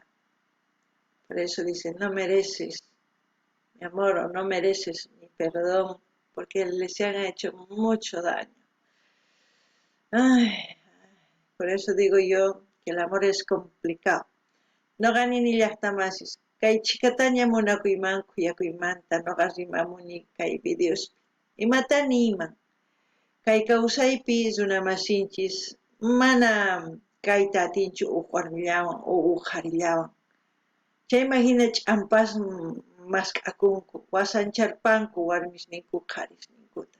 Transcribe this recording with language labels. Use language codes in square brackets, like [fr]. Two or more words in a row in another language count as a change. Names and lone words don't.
[es] Por eso dicen, no mereces mi amor o no mereces mi perdón, porque les han hecho mucho daño. Ay, por eso digo yo que el amor es complicado. [qu] No gani ni llaqtamasis. Kay chikataña munakuyman kuyakuymanta noqa rimamuni kay videos. Imatani iman. Kay kawsaypi runamasinchis mana kayta atinchu uq warmillawan o uq qharillawan. Chaymahina ch'ampas mask'akunku, wasancharpanku warmisninku qharisninkuta.